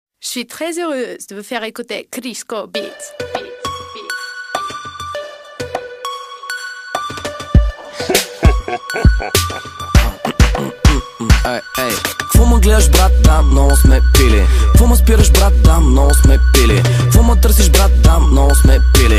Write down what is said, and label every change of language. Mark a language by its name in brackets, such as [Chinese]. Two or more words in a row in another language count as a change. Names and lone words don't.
[French] suis très heureuse de vous faire écouter Crisco Beats. [Bulgarian] Ей, какво ме гледаш, брат? Да, много сме пили. Какво ме спираш, брат? Да, много сме пили. Какво ме търсиш, брат? Да, много сме пили.